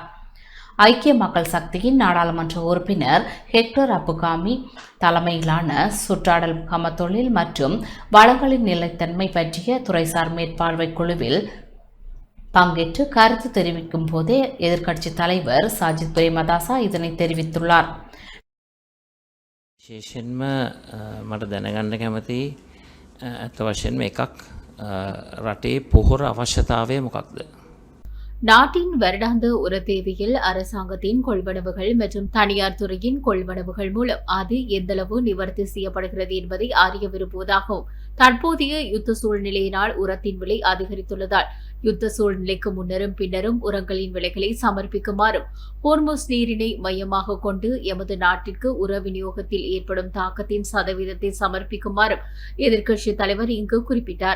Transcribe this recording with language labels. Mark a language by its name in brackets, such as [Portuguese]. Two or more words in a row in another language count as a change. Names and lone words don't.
[Tamil] ஐக்கிய மக்கள் சக்தியின் நாடாளுமன்ற உறுப்பினர் ஹெக்டர் அப்புகாமி தலைமையிலான சுற்றாடல் கமத்தொழில் மற்றும் வளங்களின் நிலைத்தன்மை பற்றிய துறைசார் மேற்பார்வை குழுவில் பங்கேற்று கருத்து தெரிவிக்கும் போதே எதிர்க்கட்சித் தலைவர் சஜித் பிரேமதாச இதனை தெரிவித்துள்ளார். [Sinhala] විශේෂයෙන්ම මට දැනගන්න කැමති ඇත්ත වශයෙන්ම එකක් රටේ පොහොර අවශ්‍යතාවය මොකක්ද? [Tamil] நாட்டின் வருடாந்த உர தேவையில் அரசாங்கத்தின் கொள்வனவுகள் மற்றும் தனியார் துறையின் கொள்வனவுகள் மூலம் அது எந்தளவு நிவர்த்தி செய்யப்படுகிறது என்பதை அறிய விரும்புவதாகவும் தற்போதைய யுத்த சூழ்நிலையினால் உரத்தின் விலை அதிகரித்துள்ளதால் யுத்த சூழ்நிலைக்கு முன்னரும் பின்னரும் உரங்களின் விலைகளை சமர்ப்பிக்குமாறும் ஹோர்முஸ் நீரினை மையமாக கொண்டு எமது நாட்டிற்கு உர விநியோகத்தில் ஏற்படும் தாக்கத்தின் சதவீதத்தை சமர்ப்பிக்குமாறும் எதிர்க்கட்சித் தலைவர் இங்கு குறிப்பிட்டார்.